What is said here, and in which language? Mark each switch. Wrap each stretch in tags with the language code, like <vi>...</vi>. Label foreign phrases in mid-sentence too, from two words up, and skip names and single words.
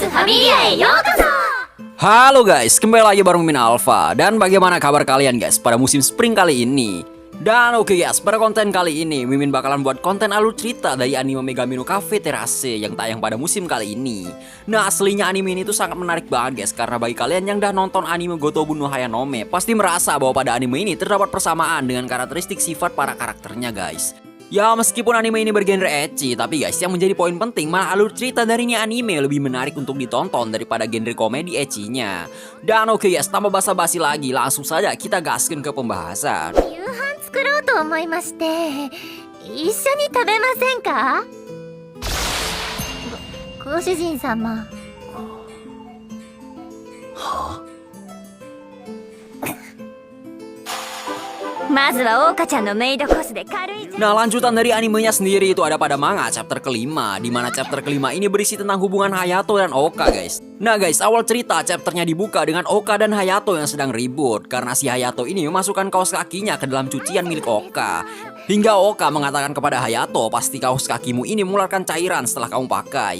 <ja>Familiaへようこそ.</ja> <id>Halo guys, kembali lagi bareng Mimin Alpha. Dan bagaimana kabar kalian guys pada musim spring kali ini? Dan oke guys, pada konten kali ini Mimin bakalan buat konten alur cerita dari anime Megami no Cafe Terase yang tayang pada musim kali ini. Nah aslinya anime ini tuh sangat menarik banget guys, karena bagi kalian yang udah nonton anime Gotobu no Hayanome pasti merasa bahwa pada anime ini terdapat persamaan dengan karakteristik sifat para karakternya guys. Ya meskipun anime ini bergenre ecchi, tapi guys yang menjadi poin penting malah alur cerita dari ini anime lebih menarik untuk ditonton daripada genre komedi ecchinya. Dan oke guys, tanpa basa-basi lagi langsung saja kita gaskin ke pembahasan.</id> <ja>夕飯作ろうと思いまして、一緒に食べませんか？ご主人様。まずはオオカちゃんのメイドコスで軽い。</ja> <id>Nah lanjutan dari animenya sendiri itu ada pada manga chapter kelima, di mana chapter kelima ini berisi tentang hubungan Hayato dan Oka guys. Nah guys, awal cerita chapternya dibuka dengan Oka dan Hayato yang sedang ribut karena si Hayato ini memasukkan kaos kakinya ke dalam cucian milik Oka. Hingga Oka mengatakan kepada Hayato, pasti kaos kakimu ini mengeluarkan cairan setelah kamu pakai.</id>